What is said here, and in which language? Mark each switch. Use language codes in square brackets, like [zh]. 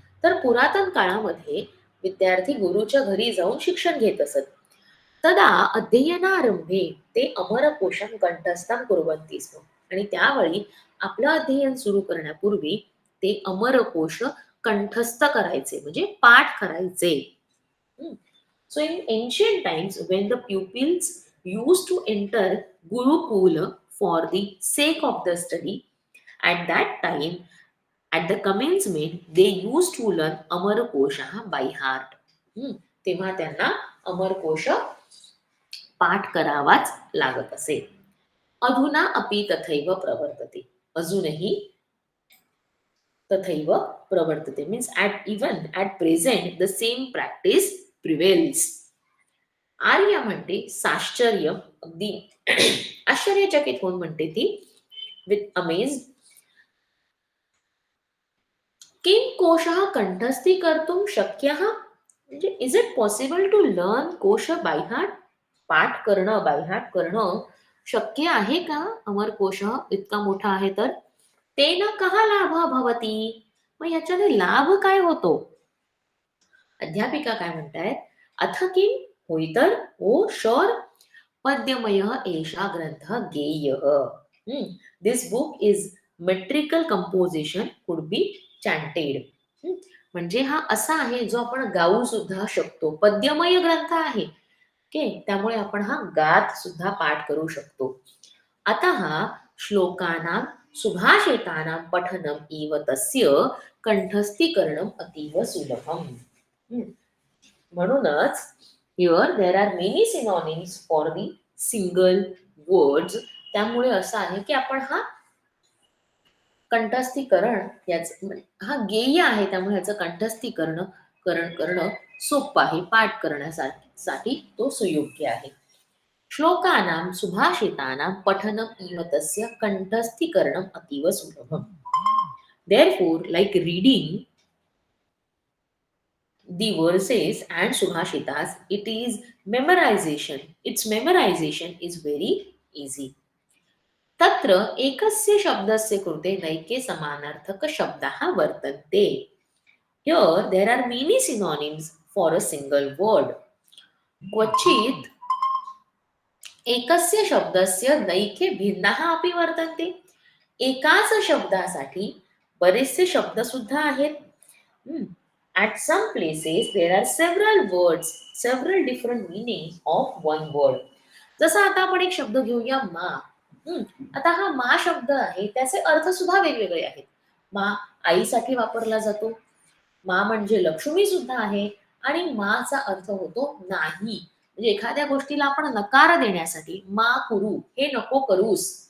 [mr] तर पुरातन काळामध्ये विद्यार्थी गुरुच्या घरी जाऊन शिक्षण घेत असत. [sa] तदा अध्ययनारंभे ते अमरकोशं कंठस्थं कुर्वन्ति स्म, [mr] आणि त्यावेळी आपलं अध्ययन सुरू करण्यापूर्वी ते अमरकोश कंठस्थ करायचे म्हणजे पाठ करायचे. [en] So in ancient times, when the pupils used to enter Gurukula for the sake of the study, at that time, at the commencement, they used to learn Amarkosha by heart. [mr] तेव्हा त्यांना अमरकोश पाठ करावाच लागत असे. [sa] अधुना अपि तथैव प्रवर्तते. अजूनही तथैव प्रवर्तते [en] means at present the same practice prevails. [mr] Arya म्हणते साश्चर्य, अगदी आश्चर्यचकित होऊन म्हणते ती [en] with amaze, [sa] किं कोशः कंठस्थी कर्तुं शक्यः, [mr] म्हणजे [en] is it possible to learn कोश by heart, [mr] पाठ करणं बाय हार्ट करणं शक्य आहे का? अमर कोश इतका मोठा आहे तर. [sa] तेन कः लाभः भवति, [mr] मग याच्याने लाभ काय होतो? अध्यापिका काय म्हणतायत, [sa] अथ किं, [mr] होय तर, [en] oh sure, [sa] पद्यमयः एषा ग्रंथ गेयः. [en] This book is metrical composition could be chanted. [mr] म्हणजे हा असा आहे जो आपण गाऊ सुद्धा शकतो. पद्यमय ग्रंथ आहे ओके, त्यामुळे आपण हा गात सुद्धा पाठ करू शकतो. [sa] अतः श्लोकानां सुभाषितानां पठनम इव तस्य कंठस्थीकरणम अतीव सुलभम. [mr] म्हणूनच [en] Here there are many synonyms for the single words. [mr] त्यामुळे असं आहे की आपण हा कंठस्थीकरण हा गेय आहे, त्यामुळे ह्याचं कंठस्थीकरण करणं सोपं आहे, पाठ करण्यासाठी तो सुयोग्य आहे. [sa] श्लोकानां सुभाषितानां पठनम इव तस्य कंठस्थीकरणम अतीव सुलभम. [en] Therefore, like reading the verses and subhashitas, its memorization is very easy. [sa] तत्र एकस्य शब्दस्य कृते नैके समानार्थक शब्दाः वर्तन्ते. [en] Here there are many synonyms for a single word. [sa] क्वचित् एकस्य शब्दस्य नैके भिन्नाः अपि वर्तन्ते. [mr] एकाच शब्दासाठी बरेचसे शब्द सुद्धा आहेत. [en] At some places there are several different meanings of one word. [mr] जसं आता आपण एक शब्द घेऊया मा. आता हा मा शब्द आहे, त्याचे अर्थ सुद्धा वेगवेगळे आहेत. मा आईसाठी वापरला जातो, मा म्हणजे लक्ष्मी सुद्धा आहे, आणि माचा अर्थ होतो नाही. म्हणजे एखाद्या गोष्टीला आपण नकार देण्यासाठी मा करू, हे नको करूस.